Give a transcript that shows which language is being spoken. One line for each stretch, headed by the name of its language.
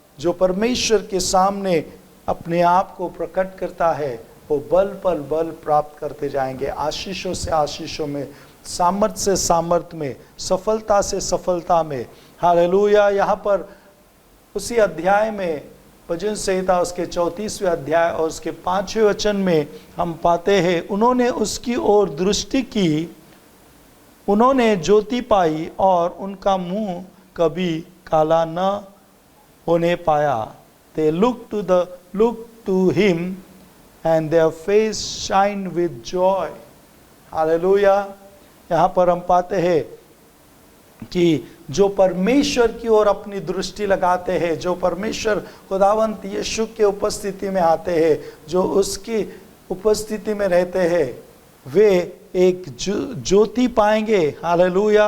Hindi: जो परमेश्वर के सामने अपने आप को प्रकट करता है वो बल पर बल प्राप्त करते जाएंगे, आशीषों से आशीषों में, सामर्थ से सामर्थ में, सफलता से सफलता में। हालेलुया। यहाँ पर उसी अध्याय में भजन संहिता उसके 34वें अध्याय और उसके 5वें वचन में हम पाते हैं, उन्होंने उसकी ओर दृष्टि की, उन्होंने ज्योति पाई और उनका मुंह कभी काला न होने पाया।
English: They look to him and their face shine with joy.
Hindi: Hallelujah. यहाँ पर हम पाते हैं कि जो परमेश्वर की ओर अपनी दृष्टि लगाते हैं, जो परमेश्वर खुदावंत यीशु के उपस्थिति में आते हैं, जो उसकी उपस्थिति में रहते हैं, वे एक ज्योति पाएंगे। हालेलुया।